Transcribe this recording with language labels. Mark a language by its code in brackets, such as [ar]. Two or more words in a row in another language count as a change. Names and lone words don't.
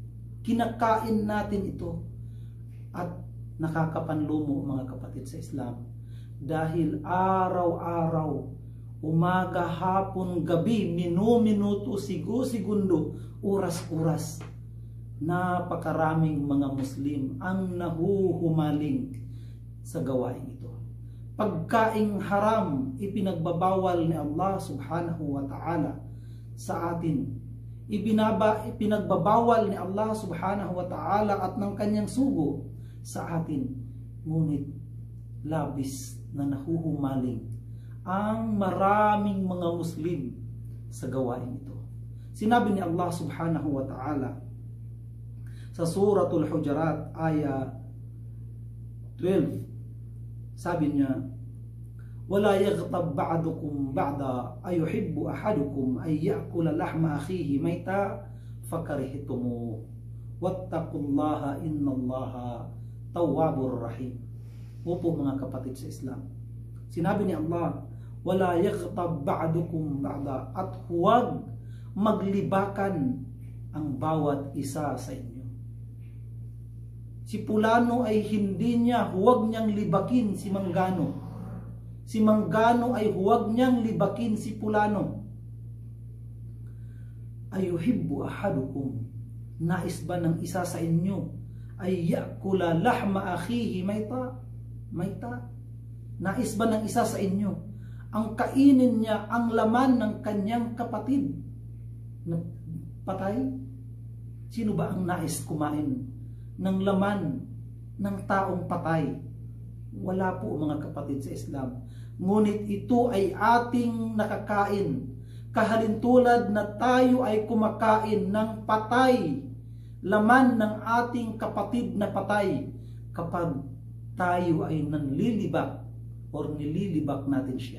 [tl] Kinakain natin ito at nakakapanlumo, mga kapatid sa Islam, dahil araw-araw, umaga, hapon, gabi, minuto, segundo, oras-oras, napakaraming mga Muslim ang nahuhumaling sa gawain ito. Pagkaing haram ipinagbabawal ni Allah [ar] سبحانه وتعالى [tl] sa atin. Ipinagbabawal ni Allah [ar] سبحانه وتعالى [tl] at ng Kanyang sugo sa atin. Ngunit labis na nahuhumaling ang maraming mga Muslim sa gawain ito. Sinabi ni Allah [ar] سبحانه وتعالى [tl] sa Suratul Hujurat aya 12, sabi niya, [ar] ولا يغتب بعضكم بعضا أيحب أحدكم أن يأكل لحم أخيه ميتا فكرهتموه واتقوا الله إن الله تواب رحيم. [tl] Opo, mga kapatid sa Islam, sinabi ni Allah, [ar] ولا يغتب بعضكم بعضا, [tl] at huwag maglibakan ang bawat isa sa inyo. Si Pulano ay huwag niyang libakin si Manggano. Si Manggano ay huwag niyang libakin si Pulano. [ar] أيحب أحدكم, [tl] nais ba ng isa sa inyo [ar] أن يأكل لحم أخيه ميتا? [tl] Nais ba ng isa sa inyo ang kainin niya ang laman ng kanyang kapatid na patay? Sino ba ang nais kumain ng laman ng taong patay? Wala po, mga kapatid sa Islam. Ngunit ito ay ating nakakain, kahalintulad na tayo ay kumakain ng patay, laman ng ating kapatid na patay, kapag tayo ay nanlilibak o nililibak natin siya.